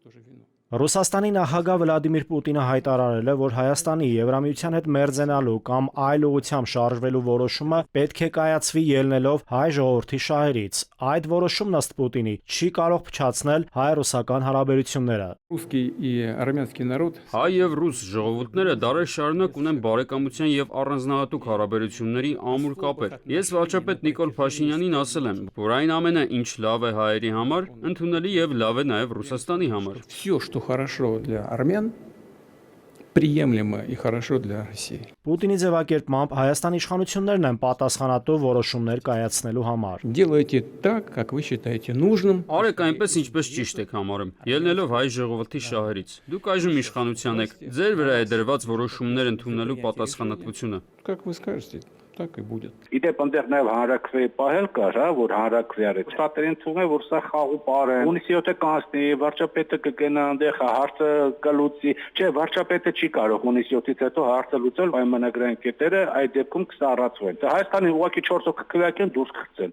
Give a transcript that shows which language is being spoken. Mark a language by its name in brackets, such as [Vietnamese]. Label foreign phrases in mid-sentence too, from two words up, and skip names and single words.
[Armenian] Ռուսաստանի նախագահ Վլադիմիր Պուտինը հայտարարել է, որ Հայաստանի Եվրամիության հետ մերձենալու կամ այլ ուղղությամբ շարժվելու որոշումը պետք է կայացվի ելնելով հայ ժողովրդի շահերից։ Այդ որոշումն ըստ Պուտինի չի կարող փչացնել հայ-ռուսական հարաբերությունները։ Հայ եւ ռուս ժողովուրդները դարեր շարունակ ունեն բարեկամության եւ առանձնահատուկ հարաբերությունների ամուր կապեր։ Ես վարչապետ Նիկոլ Փաշինյանին ասել եմ, որ այն ամենը, ինչ լավ է հայերի համար, ընդունելի եւ լավ է նաեւ Ռուսաստանի համար։ [Russian] Что хорошо для армян, приемлемо и хорошо для России. [Armenian] Պուտինի ձևակերպմամբ Հայաստանի իշխանություններն են պատասխանատու որոշումներ կայացնելու համար։ [Russian] Делайте так, как вы считаете нужным. [Armenian] Արեք այնպես, ինչպես ճիշտ եք համարում, ելնելով հայ ժողովրդի շահերից։ Դուք այժմ իշխանության եք, ձեր վրա է դրված որոշումներ ընդունելու պատասխանատվությունը։ [Russian] Как вы скажете, так и будет. [Armenian] Իդեպ այնտեղ նաև հանրակրվեի պահել կար, հա, որ հանրակրվի արեց։ Շատերին թվում է, որ սա խաղու պար է։ Հունիսի 7-ը կանցնի, վարչապետը կգնա այնտեղ, հարցը կլուծի։ Չէ, վարչապետը չի կարող հունիսի 7-ից հետո հարցը լուծել, պայմանագրային կետերը այդ դեպքում կսառացվեն։ Հայաստանի ուղղակի 4 հոգի քվեակեն դուրս կգցեն։